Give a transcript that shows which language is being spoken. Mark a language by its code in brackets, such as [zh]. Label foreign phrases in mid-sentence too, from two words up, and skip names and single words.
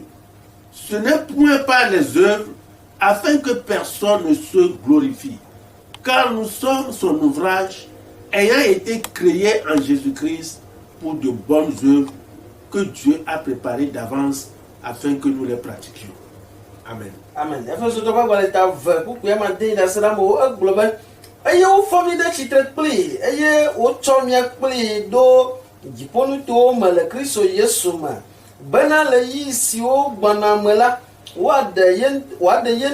[fr] Ce n'est point par les œuvres, afin que personne ne se glorifie. Car nous sommes son ouvrage, ayant été créés en Jésus-Christ pour de bonnes œuvres que Dieu a préparées d'avance afin que nous les pratiquions. Amen. Amen. [ee] Eye wo fɔmi ɖe tsitre kpli eye wotsɔ mia kpli ɖo dziƒonutowo me le Kristo Yesu me bena le yi siwo gbɔna me la woaɖe ye